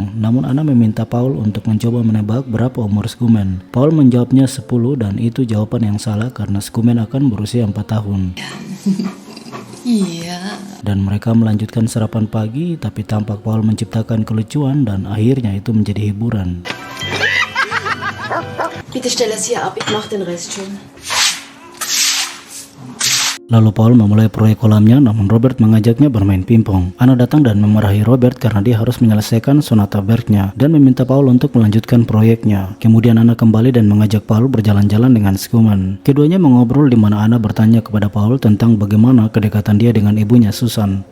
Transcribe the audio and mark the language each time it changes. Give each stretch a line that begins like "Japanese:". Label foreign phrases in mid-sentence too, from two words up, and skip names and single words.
Indonesian: Namun Anna meminta Paul untuk mencoba menebak berapa umur Scuman. Paul menjawabnya 10 dan itu jawaban yang salah karena Scuman akan berusia 4 tahun. Iya. Dan mereka melanjutkan sarapan pagi, tapi tampak Paul menciptakan kelucuan dan akhirnya itu menjadi hiburan.
German: Bitte stell das hier ab, ich mach den Rest schon.
Indonesian: Lalu Paul memulai proyek kolamnya, namun Robert mengajaknya bermain pingpong. Anna datang dan memarahi Robert karena dia harus menyelesaikan sonata Bergnya dan meminta Paul untuk melanjutkan proyeknya. Kemudian Anna kembali dan mengajak Paul berjalan-jalan dengan Scuman. Keduanya mengobrol di mana Anna bertanya kepada Paul tentang bagaimana kedekatan dia dengan ibunya Susan.